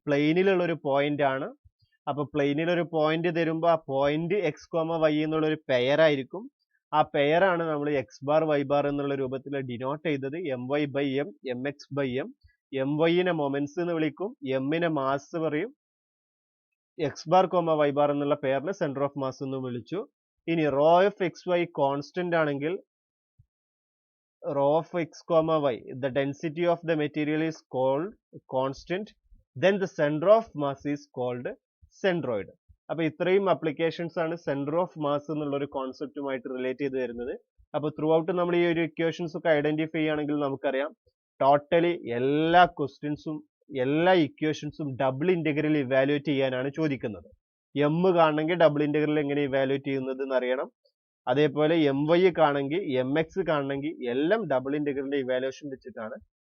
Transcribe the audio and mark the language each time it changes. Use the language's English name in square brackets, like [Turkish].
[Malayalam] പ്ലെയിനിലുള്ള ഒരു പോയിന്റ് ആണ്. അപ്പൊ പ്ലെയിനിൽ ഒരു പോയിന്റ് തരുമ്പോൾ ആ പോയിന്റ് എക്സ് വൈ എന്നുള്ള ഒരു പെയർ ആയിരിക്കും. ആ പെയർ ആണ് നമ്മൾ എക്സ് ബാർ വൈ ബാർ എന്നുള്ള രൂപത്തിൽ ഡിനോട്ട് ചെയ്തത്. M Y by M, M X by M. M വൈനെ moments എന്ന് വിളിക്കും, എമ്മിനെ മാസ് പറയും. എക്സ് ബാർ വൈ ബാർ എന്നുള്ള പെയറിനെ സെന്റർ ഓഫ് മാസ് എന്ന് വിളിച്ചു. ഇനി row of X Y constant ആണെങ്കിൽ [English] rho of x comma y, the density of the material is called constant, then the center of mass is called centroid. [Malayalam] അപ്പോൾ ഇത്രയും applications ആണ് centre of mass എന്നുള്ള ഒരു കോൺസെപ്റ്റുമായിട്ട് relate ചെയ്ത് വരുന്നത്. അപ്പോൾ through out നമ്മൾ ഈ ഒരു ഇക്വേഷൻസ് ഒക്കെ ഐഡന്റിഫൈ ചെയ്യുകയാണെങ്കിൽ നമുക്കറിയാം ടോട്ടലി എല്ലാ ക്വസ്റ്റ്യൻസും എല്ലാ ഇക്വേഷൻസും ഡബിൾ ഇന്റഗ്രൽ ഇവാലുവേറ്റ് ചെയ്യാനാണ് ചോദിക്കുന്നത്. എം കാണണമെങ്കിൽ ഡബിൾ ഇന്റഗ്രൽ എങ്ങനെ ഇവാലുവേറ്റ് ചെയ്യുന്നത് എന്നറിയണം. അതേപോലെ എം വൈ കാണണമെങ്കിൽ എം എക്സ് കാണണമെങ്കിൽ എല്ലാം ഡബിൾ ഇന്റഗ്രലിന്റെ ഇവാലുവേഷൻ വെച്ചിട്ടാണ്.